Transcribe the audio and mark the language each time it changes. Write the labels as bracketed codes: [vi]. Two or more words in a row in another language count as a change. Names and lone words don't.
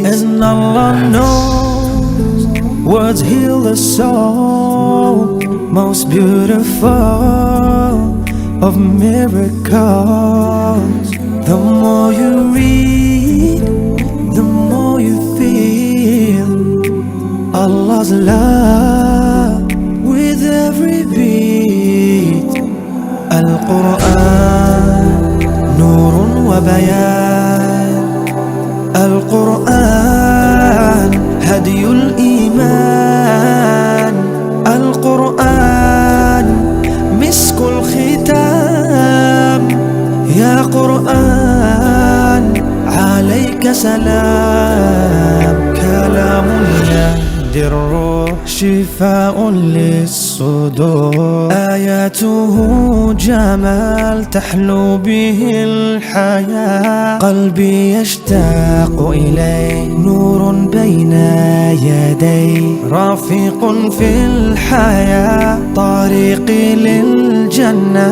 [en] And Allah knows words heal the soul, most beautiful of miracles. The more you read, the more you feel Allah's love with every beat. [ar] القرآن، نور وبيان. القرآن، هادي الإيمان. القرآن، مسك الختام. يا قرآن, عليك السلام. كلام يهدي الروح شفاء للصدور. آياته جمال تحلو به الحياة. قلبي يشتاق إليه، نور بين يديه، رفيق في الحياة، طريقي للجنة.